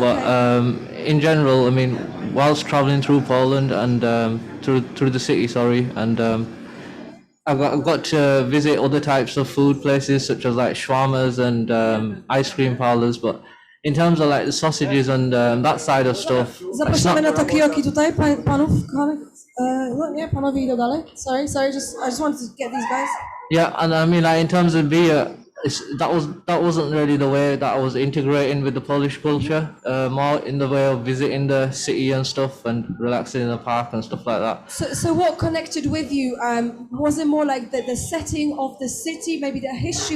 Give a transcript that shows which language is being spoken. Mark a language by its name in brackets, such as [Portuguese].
[English] But in general, I mean, whilst traveling through Poland and through the city, and I got to visit other types of food places such as like shawarmas and ice cream parlors. But in terms of like the sausages and that side of stuff, [Polish] Zapraszamy na Talkaoke tutaj, panów, kochanych. No nie, panowie idą dalej. [English] Sorry, I just wanted to get these guys. Yeah, and I mean, like in terms of beer, that wasn't really the way that I was integrating with the Polish culture. More in the way of visiting the city and stuff, and relaxing in the park and stuff like that. So what connected with you? Was it more like the setting of the city, maybe the history?